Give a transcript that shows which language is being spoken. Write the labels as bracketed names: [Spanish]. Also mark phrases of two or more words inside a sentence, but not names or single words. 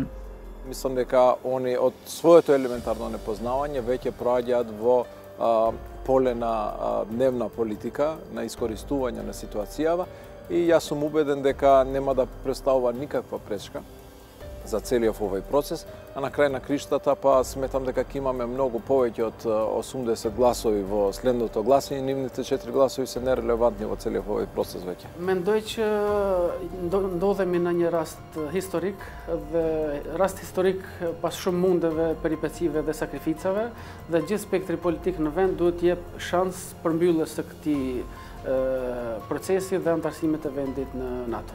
[Macedonian] Мислам дека они од своето елементарно непознавање веќе проаѓаат во поле на дневна политика, на искористување на ситуацијава и јас сум убеден дека нема да представува никаква пречка за целиот овој процес, а на крај на криштата па сметам дека ќе имаме многу повеќе од 80 гласови во следното гласање, нивните 4 гласови се нерелевантни во целиот овој процес веќе. [Albanian] Mendoj që ndodhemi në një rast historik pas shumë mundeve, peripecive dhe sakrificave dhe gjithë spektri politik në vend duhet të jep shans për mbylljes së këtij procesi dhe antarësimit e vendit në NATO.